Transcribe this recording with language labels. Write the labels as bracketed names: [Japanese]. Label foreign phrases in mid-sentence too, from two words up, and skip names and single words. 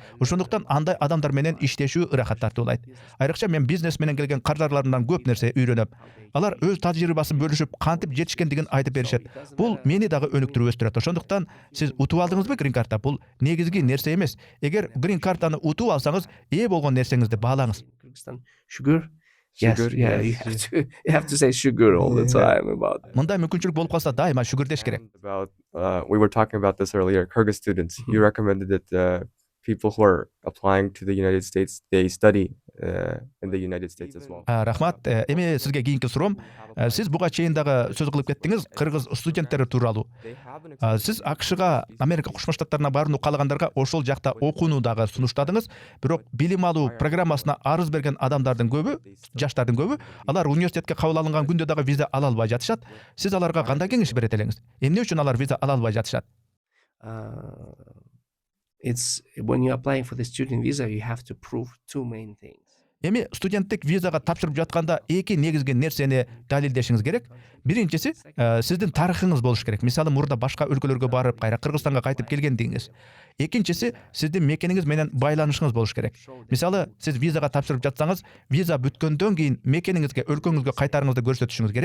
[Kyrgyz] Ошондуктан андай адамдар менен иштешүү ырахат тартуулайт. Айрыкча мен бизнес менен келген кардарларымдан көп нерсе үйрөнөм. Алар өз тажрыйбасын бөлүшүп, кантип жетишкендигин айтып беришет. Бул мени дагы өнүктүрүп өстүрөт. Ошондуктан сиз утуп алдыңызбы грин карта? Бул негизги нерсе эмес. Эгер грин картаны утуп алсаңыз, ээ болгон нерсеңизди баалаңыз. [English] Kyrgyzstan. Sugar? Yes, Sugar, yeah, yes. you have to say sugar all the Yeah. time about it. [Kyrgyz] Мындай мүмкүнчүлүк болуп калса, дайыма шүгүр деш керек. [English] About we were talking about this earlier. Kyrgyz students. You recommended that people who are applying to the United States, they study in the United States as well. [Kyrgyz] Рахмат. Эми сизге кийинки суроом. Сиз буга чейин дагы сөз кылып кеттиңиз кыргыз студенттери тууралуу. Сиз АКШга, Америка Кошмо Штаттарына барууну каалагандарга ошол жакта окууну дагы сунуштадыңыз. Бирок билим алуу программасына арыз берген адамдардын көбү, жаштардын көбү, алар университетке кабыл алынган күндө дагы виза ала албай жатышат. Сиз аларга кандай кеңеш берет элеңиз? Эмне үчүн алар виза ала албай жатышат? It's when you're applying for the student visa, you have to prove two main things. Эми студенттик визага тапшырып жатканда эки негизги нерсени далилдешиңиз керек. Биринчиси, сиздин тарыхыңыз болуш керек. Мисалы, мурда башка өлкөлөргө барып, кайра Кыргызстанга кайтып келгендигиңиз. Экинчиси, сиздин мекениңиз менен байланышыңыз болуш керек. Мисалы, сиз визага тапшырып жатсаңыз, виза бүткөндөн кийин мекениңизге, өлкөңүзгө кайтарыңызды көрсөтүшүңүз керек.